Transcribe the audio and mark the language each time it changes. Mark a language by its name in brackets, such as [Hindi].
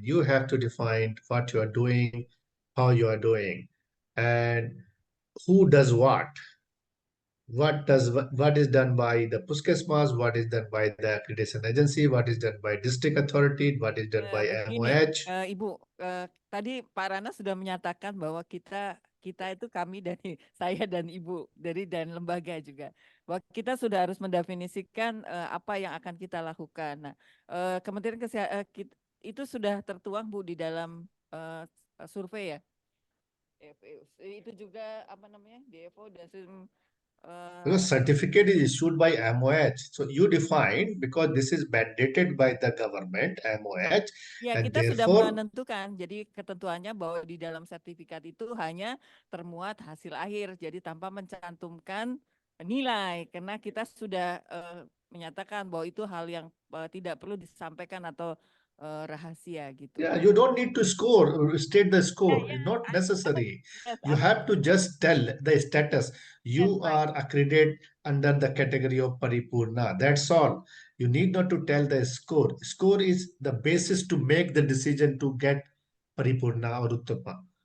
[English] You have to define what you are doing, how you are doing, and who does what. What is done by the Puskesmas, what is done by the accreditation agency, what is done by district authority, what is done by [Indonesian] Begini, [English] MOH. [Indonesian] Ibu, tadi Pak Rana sudah menyatakan bahwa kita itu kami dari saya dan Ibu dan lembaga juga, bahwa kita sudah harus mendefinisikan apa yang akan kita lakukan. Nah, Kementerian Kesehatan itu sudah tertuang Bu di dalam survei ya. Itu juga apa namanya, DFO dan [English] Because certificate is issued by MOH, so you define because this is mandated by the government MOH. [Indonesian] Ya, [English] and [Indonesian] kita sudah [English] therefore, [Indonesian] menentukan. Jadi ketentuannya bahwa di dalam sertifikat itu hanya termuat hasil akhir, jadi tanpa mencantumkan nilai, karena kita sudah menyatakan bahwa itu hal yang tidak perlu disampaikan atau rahasia gitu. [English] yeah, you don't need to score or state the score. Yeah, It's not necessary. Yes, You have to just tell the status. You are accredited under the category of Paripurna. That's all. You need not to tell the score. Score is the basis to make the decision to get Paripurna or Uttama.